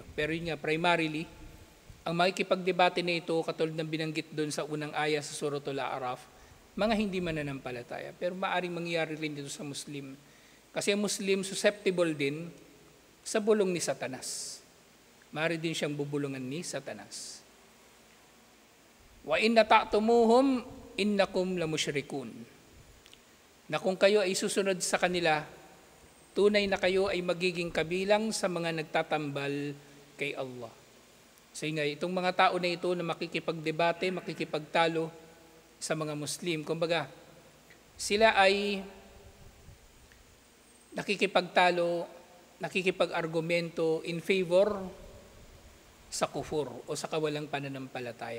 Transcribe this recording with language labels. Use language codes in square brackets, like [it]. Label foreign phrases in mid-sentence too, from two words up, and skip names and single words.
[tl] Pero yun nga, primarily, ang makikipagdebate na ito, katulad ng binanggit doon sa unang aya sa Suratul A'raf, mga hindi mananampalataya. Pero maaring mangyari rin dito sa Muslim. Kasi ang Muslim susceptible din sa bulong ni Satanas. Maaari din siyang bubulungan ni Satanas. [ar] وإن نطعتموهم إنكم لمشركون. [tl] Na kung kayo ay susunod sa kanila, tunay na kayo ay magiging kabilang sa mga nagtatambal kay Allah. So nga, itong mga tao na ito na makikipagdebate, makikipagtalo sa mga Muslim, kumbaga, sila ay nakikipagtalo, nakikipag-argumento [en] in favor [tl] sa kufur o sa kawalang pananampalataya.